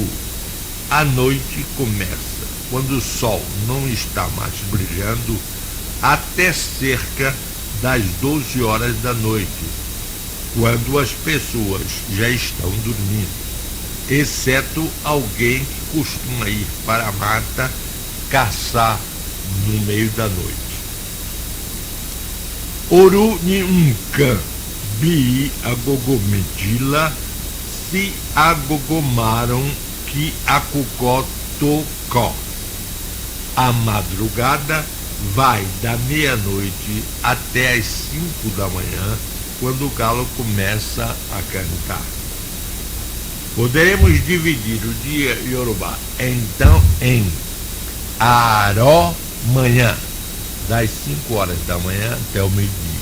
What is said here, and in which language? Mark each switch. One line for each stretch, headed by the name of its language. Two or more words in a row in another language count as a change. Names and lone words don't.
Portuguese: A noite começa quando o sol não está mais brilhando até cerca das 12 horas da noite, quando as pessoas já estão dormindo, exceto alguém que costuma ir para a mata caçar no meio da noite.
Yoruba: Òru ni nǹkan bí agogo méjìlá sí agogo márùn-ún que àkùkọ tó kọ.
Portuguese: A madrugada vai da meia-noite até às 5 da manhã, quando o galo começa a cantar. Poderemos dividir o dia Yorùbá então em Àárọ̀ manhã, das 5 horas da manhã até o meio-dia.